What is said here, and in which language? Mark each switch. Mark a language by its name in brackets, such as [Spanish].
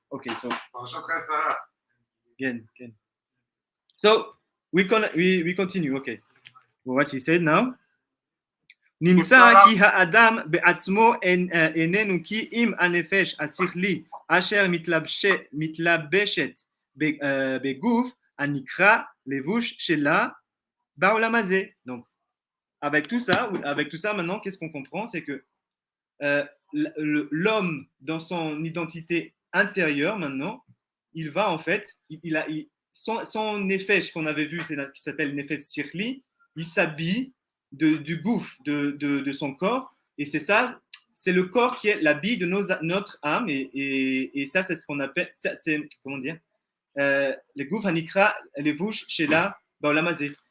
[English] Okay, so again. So we continue. Okay, well, what he said now. [Hebrew] נמצא כי האדם בעצמו איננו כי אם הנפש השכלי אשר מתלבשת בגוף הנקרא לבוש שלה בעולם הזה. [French] Donc, avec tout ça maintenant, qu'est-ce qu'on comprend? C'est que l'homme, dans son identité intérieure maintenant, il va en fait, son nefesh qu'on avait vu, qui s'appelle nefesh sirli, il s'habille du gouffre de son corps, et c'est le corps qui est l'habit de notre âme, et ça c'est ce qu'on appelle, comment dire, le gouffre [Hebrew] hanikra levush shela ba'olam hazeh.